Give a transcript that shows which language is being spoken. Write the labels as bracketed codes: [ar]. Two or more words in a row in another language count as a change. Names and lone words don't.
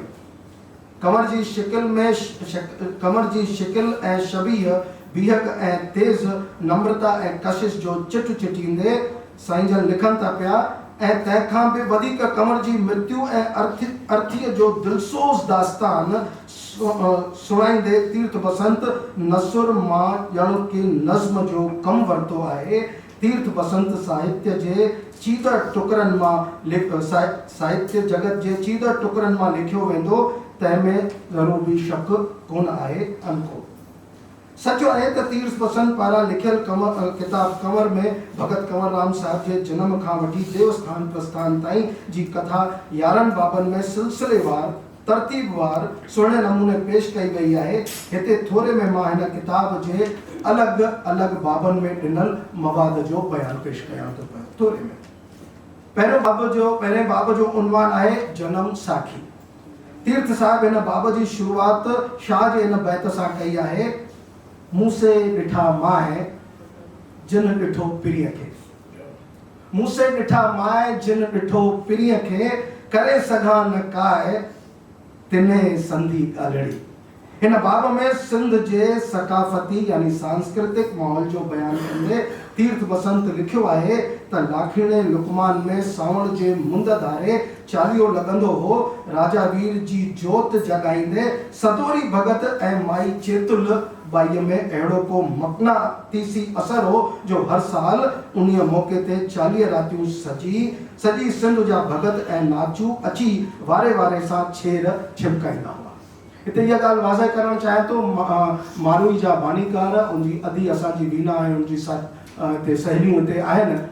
[sd] कंवर जी शिकिल ऐं शबीह बीहक ऐं तेज़ नम्रता ऐं कशिश जो चिट चिटींदे साईं जन लिखनि था पिया, ऐं तंहिंखां बि वधीक कंवर जी मृत्यु ऐं अर्थीअ जो दिलसोज़ दास्तान सुणाईंदे तीर्थ बसंत नसुर मां ॼण की नज़्म जो कमु वरितो आहे। तीर्थ बसंत साहित्य जे चीदड़ टुकरनि मां साहित्य जगत जे चीदड़ टुकरनि मां लिखियो वेंदो तंहिंमें ज़रूर भी शक कोन आहे। अनको सच आहे त तीर्थ पसंद पारां लिखियल किताब कंवर में भगत कंवरराम साहिब जे जन्म खां वठी देवस्थान प्रस्थान ताईं जी कथा 11 बाबनि में सिलसिलेवार तरतीबवार सुहिणे नमूने पेश कई वई आहे। हिते थोरे में मां हिन किताब जे अलॻि अलॻि बाबनि में ॾिनल मवाद जो बयानु पेश कयां थो पियो। थोरे में पहिरें बाब जो उनवान आहे जनम साखी। तीर्थ साहिब हिन बाब जी शुरूआत शाह जे हिन बैत सां कई आहे। मूंसे ॾिठा माए जिन ॾिठो पिरीअ खे, मूंसे ॾिठा माए जिन ॾिठो पिरीअ खे, करे सघां न काए तिने संधी ॻाल्हड़ी। हिन बाब में सिंध जे सकाफ़ती यानी सांस्कृतिक माहौल जो बयानु कंदे तीर्थ बसंत लिखियो आहे त लाखीणे लुकमान में सावण जे मुंद धारे चालीहो लॻंदो हो। राजा वीर जी जोत जगाईंदे सतोरी भगत ऐं माई चेतुल बाईअ में अहिड़ो को मक़नातीसी असर हो जो हर साल उन्हीअ मौक़े ते 40 रातियूं सॼी सिंध जा भगत ऐं नाचू अची वारे वारे सां छेर छिमकाईंदा हुआ। हिते इहा ॻाल्हि वाज़ह करणु चाहियां थो। मारूई जा बानीकार उनजी अधी असांजी वीना ऐं उनजी हिते सहेलियूं हिते आहिनि।